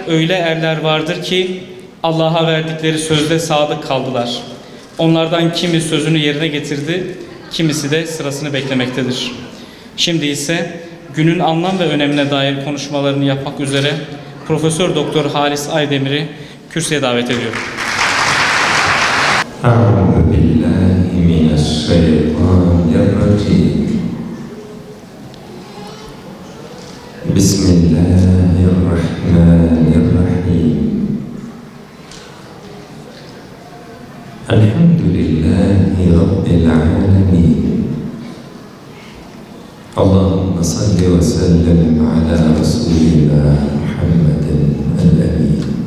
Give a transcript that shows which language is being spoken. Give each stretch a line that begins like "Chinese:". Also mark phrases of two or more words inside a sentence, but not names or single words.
Turkish: Öyle erler vardır ki Allah'a verdikleri sözde sadık kaldılar. Onlardan kimi sözünü yerine getirdi, kimisi de sırasını beklemektedir. Şimdi ise günün anlam ve önemine dair konuşmalarını yapmak üzere Profesör Doktor Halis Aydemir'i kürsüye davet ediyorum.
Arabic: أعوذ بالله من الشيطان الرجيم بسم الله الرحمن الرحيم الحمد لله رب العالمين اللهم صل وسلم على رسولنا محمد الأمين